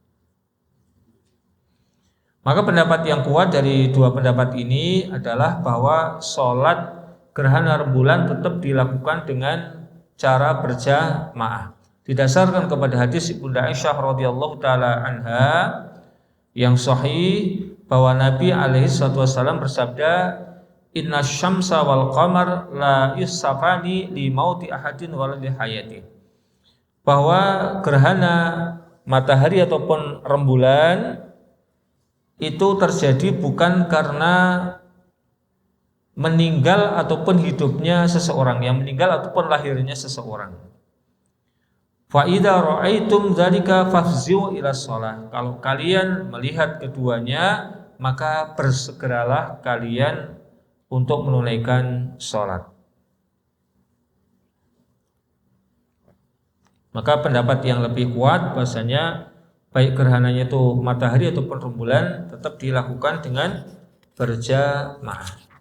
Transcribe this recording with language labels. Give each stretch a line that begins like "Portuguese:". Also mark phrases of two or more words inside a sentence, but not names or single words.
Indonesian: Maka pendapat yang kuat dari dua pendapat ini adalah bahwa sholat gerhana rembulan tetap dilakukan dengan cara berjamaah. Didasarkan kepada hadis Ibunda Aisyah
Arabic: رضي الله تعالى عنها
Indonesian: yang sahih, bahwa Nabi
Arabic: عليه وسلم
Indonesian: bersabda,
Arabic: "إن الشمس والقمر لا يخسفان لموت أحد ولا لحياة."
Indonesian: Bahwa gerhana matahari ataupun rembulan itu terjadi bukan karena meninggal ataupun hidupnya seseorang, yang meninggal ataupun lahirnya seseorang.
Arabic: فإذا رأيتم ذلك فافزعوا إلى الصلاة.
Indonesian: Kalau kalian melihat keduanya, maka bersegeralah kalian untuk menunaikan salat. Maka pendapat yang lebih kuat bahasanya baik gerhananya itu matahari ataupun rembulan tetap dilakukan dengan berjamaah.